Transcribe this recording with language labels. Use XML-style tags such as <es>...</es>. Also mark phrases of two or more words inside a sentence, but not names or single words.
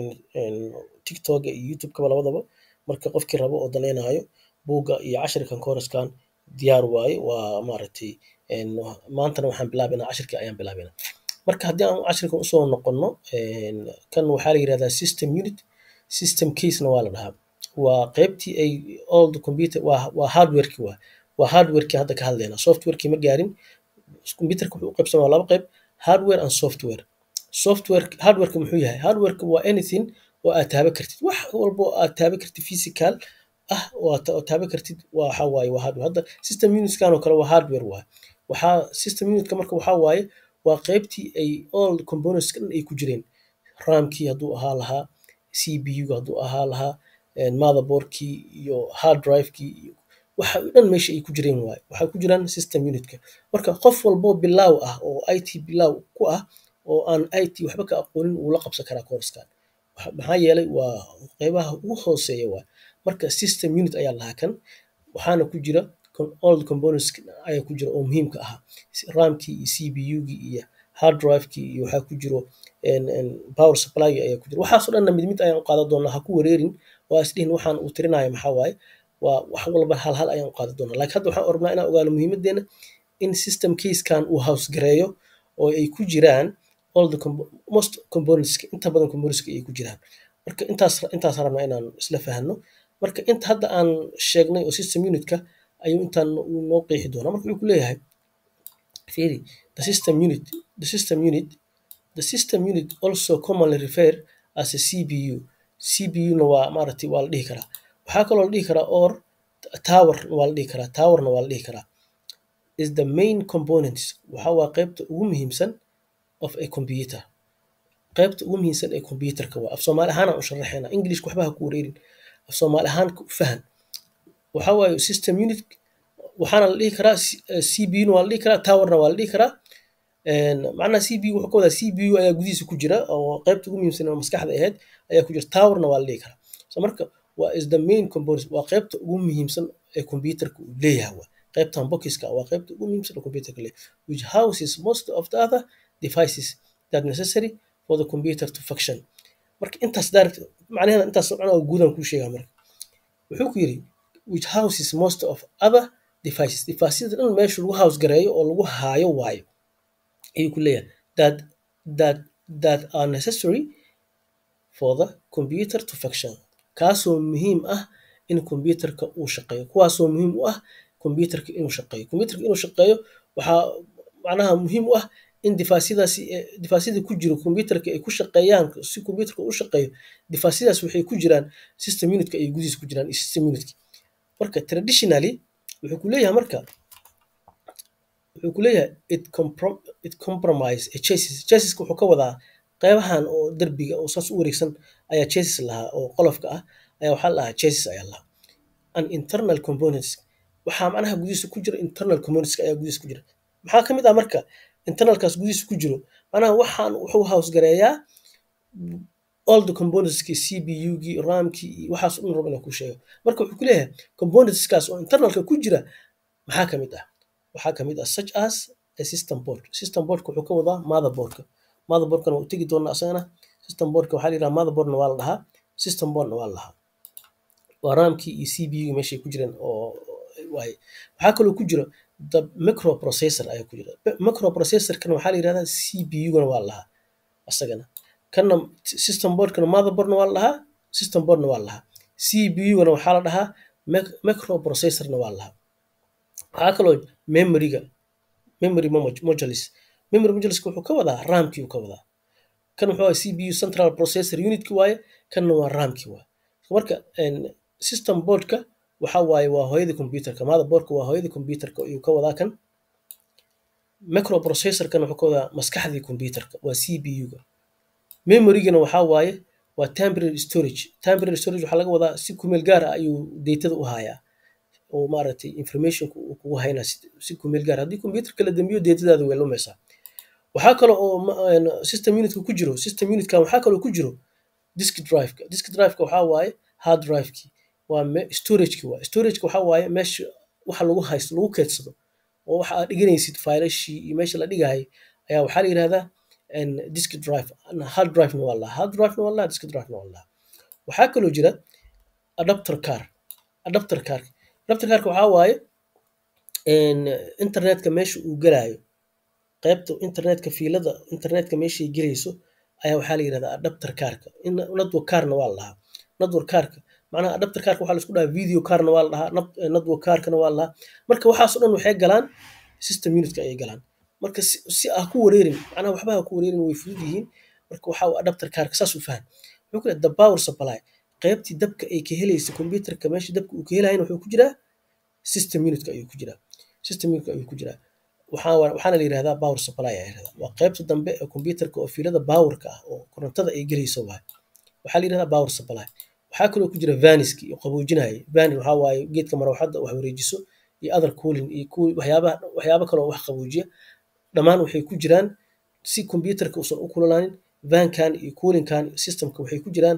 <so>tiktok iyo youtube-kaba labadaba marka qofkii rabo oo danaynayo buugga iyo cashirkan kooraskan diyaar waaye waa maaragtay maantana waxaan bilaabeynaa cashirkii ayaan bilaabeynaa marka haddii aan cashirkan usoo noqono kan waxaa la yirahdaa</so> <en>system case-na</en> <so>waa la dhahaa waa qaybtii ay</so> <en>all the computer</en> <so>waa hardwareki waa hardwareki hadda ka hadlaynaa softwareki ma gaarin computerka wuxuu u qaybsamaa laba qayb</so> <en>hardware and software</en> <so>hardwareka muxuu yahay hardwareka waa anything oo aad taaban kartid wax walbo aad taaban kartid physical ah oo taaban kartid waxa waaye waa hardware hadda system unitskan oo kale waa hardware waaye waxaa system unitka marka waxaa waaye waa qaybtii ay</so> <en>all components</en> <so>dhan ay ku jireen ramkii hadduu ahaa lahaa CPU-ga hadduu ahaa lahaa motherboardkii iyo</so> <en>hard drive-kii</en> <so>iyo waxa dhan meesha ay ku jireen waaye waxay ku jiraan system unitka marka qof walbo bilaaw ah oo IT bilaaw ku ah oo aan IT waxba ka aqoonin uu la qabsan karaa koorskan maxaa yeelay waa qaybaha ugu hooseeya waa marka system unit ayaa lahaa kan waxaana ku jira</so> <en>all the components</en> <so>ayaa ku jira oo muhiimka ahaa ramkii iyo CPU-gii iyo</so> <en>hard drive-kii</en> <so>iyo waxaa ku jiro</so> <en>power supply</en> <so>ayaa ku jira waxaasoo dhanna mid ayaan u qaadan doonaa ha ku wareerin waa isdhihin waxaan uu tirinaya maxaa waaye waa wax walba hal ayaan u qaadan doonaa laakiin hadda waxaan rabnaa inaan ogaano muhiimadeena in</so> <en>system case-kan</en> <so>uu house gareeyo oo ay ku jiraan</so> <en>all the most components</en> <so>inta badan components ay ku jiraan marka intaas rabnaa inaan isla fahanno marka inta hadda aan sheegnay oo system unitka ayuu intaan noo qeexi doonaa marka wuxuu ku leeyahay fiiri the</so> <en>system unit also commonly referred as a CPU</en> <so>na waa maaragtay waa la dhihi karaa waxaa kaloo la dhihi karaa or towerna waa la dhihi karaa</so> <en>is the main components</en> <so>waxa waa qaybta ugu muhiimsan</so> <en>of a computer</en> <so>qaybta ugu muhiimsan ee computerka waa af Soomaali ahaan aan u sharaxayna English waxba ha ku wareerin af Soomaali ahaan ku fahan waxa waaye</so> <en>system unit</en> <so>waxaana la dhihi karaa CPU na waa la dhihi karaa towerna waa la dhihi karaa macnaha CPU wuxuu ka wadaa CPU ayaa gudihiisa ku jira oo qaybta ugu muhiimsan oo maskaxda ahayd ayaa ku jira towerna waa la dhihi karaa so marka waa</so> <en>is the main component</en> <so>waa qaybta ugu muhiimsan ee computerka uu leeyahay waa qaybtan boxiska waa qaybta ugu muhiimsan ee computerka leeyahay</so> <en>which houses most of the other devices that necessary for the computer to function</en> <so>marka intaas direct macnaheeda intaas macnaha guudan ku sheegaa marka wuxuu ku yiri</so> <en>which houses most of other devices</en> <so>dhan meesha lagu house gareeyo oo lagu haayo waayo ayuu ku leeyahay</so> <en>that are necessary for the computer to function</en> <so>kaasoo muhiim ah in computerka uu shaqeeyo kuwaasoo muhiim u ah computerka inuu shaqeeyo waxaa macnaha muhiim u ah in device-yada ku jiro computerka ay ku shaqeeyaan si computerka u shaqeeyo device-yadaas waxay ku jiraan system unitka ay gudihiisa ku jiraan system unitka marka traditionally wuxuu ku leeyahay marka wuxuu ku leeyahay</so> <en>it compromise chassis</en> <so>wuxuu ka wadaa qaybahan oo darbiga oo saas u wareegsan ayaa chassis lahaa oo qolofka ah ayaa waxaa lahaa chassis ayaa lahaa</so> <en>an internal components</en> <so>waxaa macnaha gudihiisa ku jira</so> <en>internal components</en> <so>ayaa gudihiisa ku jira maxaa ka mid ah marka internalkaas gudihiisa ku jiro macnaha waxaan wuxuu house gareeyaa</so> <en>all the componentski</en> <so>CPU-gii RAM-kii waxaas u rabo inaan ku sheego marka wuxuu ku leeyahay componentskaas oo internalka ku jira maxaa ka mid ah waxaa ka mid ah</so> <en>such as a system boardka</en> <so>wuxuu ka wadaa motherboardkana waa u tegi doonaa asagana system boardka waxaa la yidhaha motherboardna waa la dhahaa system boardna waa la dhahaa waa RAM-kii iyo CPU-gii meeshay ku jireen oo waaye waxaa kaloo ku jira</so> <en>the microprocessor</en> <so>ayaa ku jira microprocessorkana waxaa la yidhahdaa CPU-gana waa la dhahaa asagana kana system boardkana motherboardna waa la dhahaa system boardna waa la dhahaa CPU-gana waxaa la dhahaa microprocessorna waa la dhahaa waxaa kaloo</so> <en>memory moduleska</en> <so>wuxuu ka wadaa RAM-kii uu ka wadaa kan wuxuu ahaa CPU</so> <en>central processor unit-ki</en> <so>waaye kanna waa RAM-kii waaye marka system boardka waxa waaye waa hooyada computerka motherboardka waa hooyada computerka ayuu ka wadaa kan microprocessorkan wuxuu ka wadaa maskaxdii computerka waa CPU-ga memorygana waxaa waaye waa</so> <en>temporary storage</en> <so>waxaa laga wadaa si kumeel gaar ah ayuu datada u hayaa oo maaragtay informationka uu kugu haynaa si kumeel gaar haddii computerka la dambiyo datadaada way lumaysaa waxaa kale oo system unitka ku jiro system unitka waxaa kaloo ku jiro</so> <en>disk drive-ka</en> <so>waxaa waaye</so> <en>hard drive-kii</en> <so>waa storage-ki waa storage-ka waxaa waaye meesha waxa lagu haysto lagu keedsado oo waxa aad dhiganaysid faylashii iyo meesha la dhigahay ayaa waxaa la yidhahdaa</so> <en>disk drive hard drive-na</en> <so>waa lahaa</so> <en>disk drive-na</en> <so>waa lahaa waxaa kaloo jira</so> <en>adapter carka</en> <so>waxaa waaye internetka meesha uu galaayo qaybta internetka fiilada internetka meeshay gelayso ayaa waxaa la yidhahdaa</so> <en>adapter carka network carna</en> <so>waa la dhahaa</so> <en>network carka</en> <so>macnaha</so> <en>adapter carka</en> <so>waxaa la isku dhahaa</so> <en>video carna</en> <so>waa la dhahaa</so> <en>network carkana</en> <so>waa la dhahaa marka waxaas oo dhan waxay galaan system unitka ayay galaan marka si ah ku wareerin macnaha waxba ha ku wareerin way fudud yihiin marka waxaa</so> <en>adapter carka</en> <so>saas u faham wuxuu ku leeyahay</so> <en>the power supply</en> <so>qaybtii dabka ay ka helaysa computerka meesha dabka uu ka helayna wuxuu ku jiraa system unitka ayuu ku jiraa waxaana la yidhahdaa</so> <en>power supply</en> <so>ayaa yidhahdaa waa qaybta dambe ee computerka oo fiilada powerka ah oo korontada ay gelayso waaye waxaa la yidhahdaa</so> <en>power supply</en> <so>waxaa kaloo ku jira vaniski iyo qaboojinaya vanin waxaa waaye geedka marawaxadda wax wareejiso iyo</so> <en>other cooling</en> <so>iyo waxyaaba kaloo wax qaboojiya dhammaan waxay ku jiraan si computerka uusan u kululaanin vankan iyo coolingkan systemka waxay ku jiraan</so>